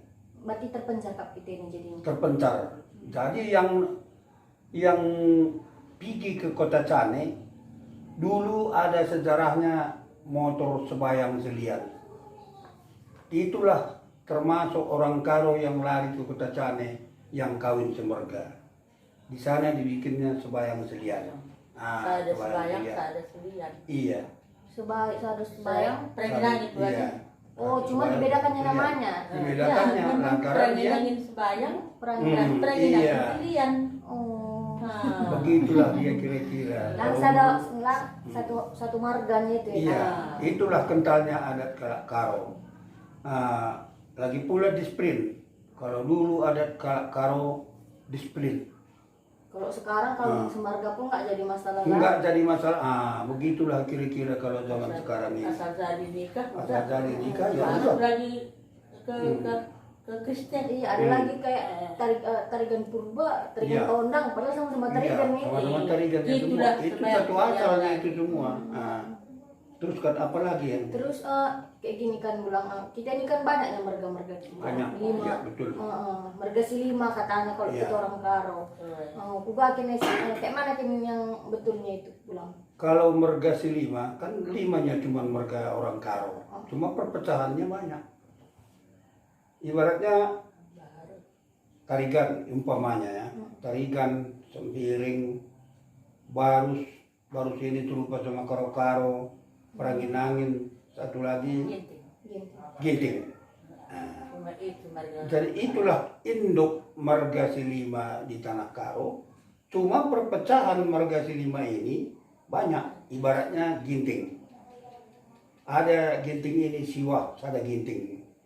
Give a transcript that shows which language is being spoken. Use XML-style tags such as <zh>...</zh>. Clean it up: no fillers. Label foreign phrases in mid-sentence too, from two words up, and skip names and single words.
<id>Berarti terpencar Kak kita ini jadinya. Terpencar. Jadi yang pergi ke Kota Cane dulu ada sejarahnya motor Sebayang Selian. Itulah termasuk orang Karo yang lari ke Kota Cane yang kawin semerga. Di sana dibikinnya Sebayang Selian. Ada Sebayang, ada Selian. Iya. Sebayang. Prenginang itu aja. Iya. Oh, cuma dibedakannya namanya. Dibedakannya lantaran dia Prenginangin Sebayang, Prenginang. Prenginangin Selian. Oh. Begitulah dia kira-kira. Satu marganya itu ya. Iya, itulah kentalnya adat Kalak Karo. Lagi pula disiplin. Kalau dulu adat Kalak Karo disiplin. Kalau sekarang kalau semarga pun nggak jadi masalah. Nggak jadi masalah. Begitulah kira-kira kalau zaman sekarang ini. Asal jadi nikah. Asal jadi nikah ya Masuk udah. lagi ke Kristen. Iya, ada lagi kayak tarigan purba, tarigan tondang, padahal sama-sama tarigan nih. Sama-sama tarigan Gitu semua. lah, Itu supaya satu asalnya punya- itu semua. Terus kan apa lagi yang? Terus kayak gini kan bilang kita ini kan banyak yang marga-marga Banyak. 5. Ya, betul. Marga si 5 katanya kalau Iya. kita orang Karo.</id> <btx>Kuga kini</btx> <id>kayak mana kini yang betulnya itu pulang. Kalau merga si 5 kan 5-nya cuma merga orang Karo. Cuma perpecahannya banyak. Ibaratnya tarigan umpamanya ya, tarigan, sembiring, barus, barus ini terupa sama karo-karo, perangin-angin, satu lagi Ginting. ginting. Nah, Cuma itu marga. jadi itulah induk marga silima di Tanah Karo. Cuma perpecahan marga silima ini banyak, ibaratnya ginting. Ada ginting ini siwak, ada ginting.</id>